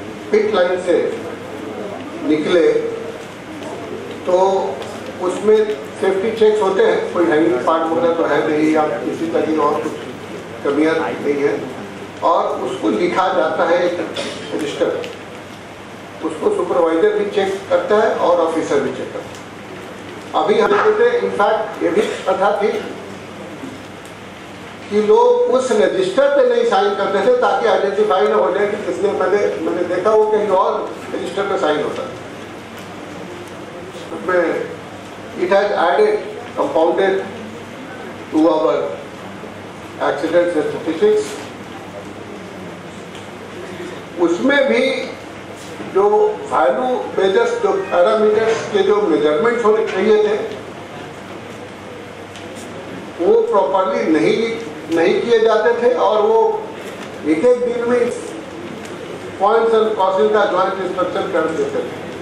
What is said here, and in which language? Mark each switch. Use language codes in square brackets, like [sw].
[hi] पिट line से निकले तो उसमें सेफ्टी चेक्स होते हैं, कोई हैंगिंग पार्ट वगैरह तो है नहीं, या किसी तरह की और कुछ कमियां नहीं है, और उसको लिखा जाता है एक रजिस्टर, उसको सुपरवाइजर भी चेक करता है और ऑफिसर भी चेक करता है। अभी हम देखते हैं, इनफैक्ट ये भी कथा थी कि लोग उस रजिस्टर पे नहीं साइन करते थे ताकि आइडेंटिफाई ना हो जाए कि किसने, मैंने देखा वो कहीं और रजिस्टर पे साइन होता है। उसमें [en] it has added, compounded to our accident statistics। [hi] उसमें भी जो वैल्यू मेजर्स, जो पैरामीटर्स के जो मेजरमेंट्स होने चाहिए थे वो प्रॉपरली नहीं किए जाते थे, और वो एक दिन में पॉइंट्स एंड कॉसिंग का ज्वाइंट इंस्ट्रक्शन कर देते थे।